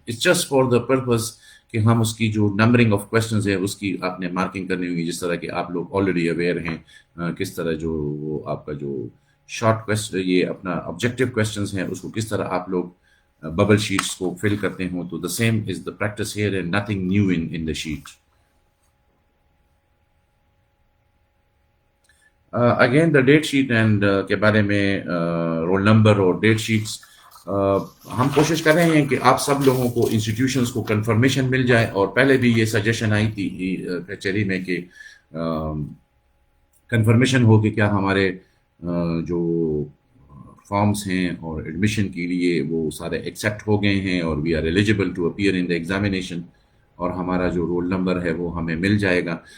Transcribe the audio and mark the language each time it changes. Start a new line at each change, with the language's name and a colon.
English: it's just for the purpose
Urdu: کہ ہم اس کی جو نمبرنگ آف کویشچنز ہے اس کی آپ نے مارکنگ کرنی ہوگی, جس طرح کہ آپ لوگ آلریڈی اویئر ہیں کس طرح جو وہ آپ کا جو شارٹ کویسچن یہ اپنا آبجیکٹیو کویشچنز ہیں اس کو کس طرح آپ لوگ ببل شیٹس کو فل کرتے ہوں.
English: تو the same is the practice here and nothing new in the sheet. Again the date sheet and
Urdu: کے بارے میں رول نمبر اور ڈیٹ شیٹس ہم کوشش کر رہے ہیں کہ آپ سب لوگوں کو انسٹیٹیوشنز کو کنفرمیشن مل جائے. اور پہلے بھی یہ سجیشن آئی تھی کچہری میں کہ کنفرمیشن ہو کہ کیا ہمارے جو فارمز ہیں اور ایڈمیشن کے لیے وہ سارے ایکسیپٹ ہو گئے ہیں اور
English: we are eligible to appear in the examination,
Urdu: اور ہمارا جو رول نمبر ہے وہ ہمیں مل جائے گا.